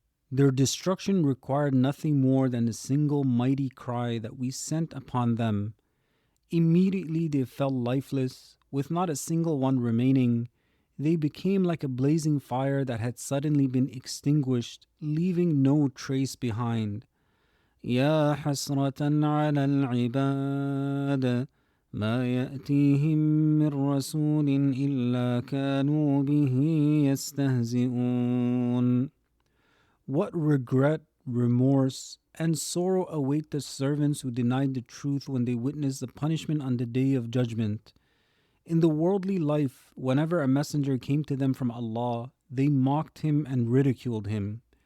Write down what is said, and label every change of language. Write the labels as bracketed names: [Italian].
[English] Their destruction required nothing more than a single mighty cry that we sent upon them. Immediately they fell lifeless, with not a single one remaining. They became like a blazing fire that had suddenly been extinguished, leaving no trace behind. [Arabic] يا حسرة على العباد ما يأتيهم من رسول إلا كانوا به يستهزئون. [English] What regret, remorse, and sorrow await the servants who denied the truth when they witnessed the punishment on the day of judgment. In the worldly life, whenever a messenger came to them from Allah, they mocked him and ridiculed him.